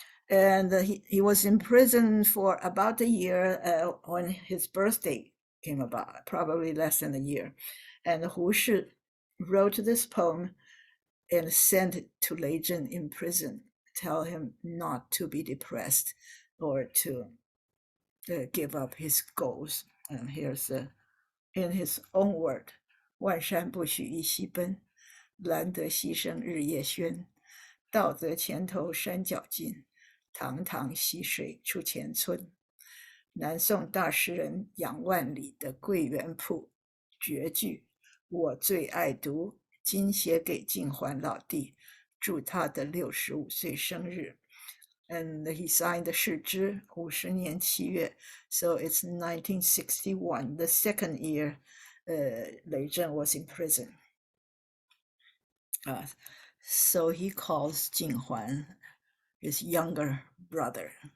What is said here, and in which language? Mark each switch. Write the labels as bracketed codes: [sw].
[en] And he was in prison for about a year when his birthday came about, probably less than a year. And Hu Shi wrote this poem and sent it to Lei Zhen in prison, tell him not to be depressed or to give up his goals. And here's in his own word: [zh] 万山不许一溪奔，难得溪声日夜喧。道则前头山脚尽，堂堂溪水出前村。南宋大诗人杨万里的《桂园谱》绝句，我最爱读，今写给晋桓老弟，祝他的65岁生日。 [en] And he signed the [zh] 誓之50年7月, [en] so it's 1961, the second year Lei Zhen was in prison. So he calls Jing Huan his younger brother.